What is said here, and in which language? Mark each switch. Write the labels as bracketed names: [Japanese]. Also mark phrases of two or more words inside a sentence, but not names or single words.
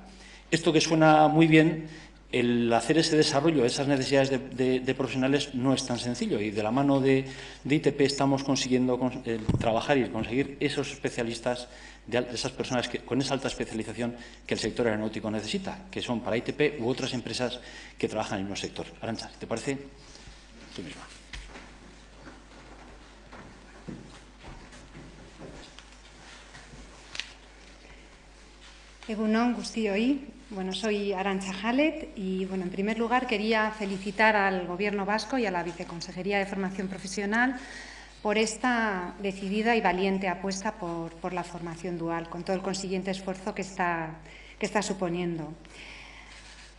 [Spanish] Esto que suena muy bien, el hacer ese desarrollo, esas necesidades de profesionales no es tan sencillo y de la mano de ITP estamos consiguiendo trabajar y conseguir esos especialistas, esas personas con esa alta especialización que el sector aeronáutico necesita, que son para ITP u otras empresas que trabajan en el mismo sector. Arantxa, ¿te parece? Tú misma. [Basque] Egunon guztioi. [Spanish] Bueno, soy Arantxa Jalet y, en primer lugar quería felicitar al Gobierno vasco y a la Viceconsejería de Formación Profesional por esta decidida y valiente apuesta por la formación dual, con todo el consiguiente esfuerzo que está suponiendo.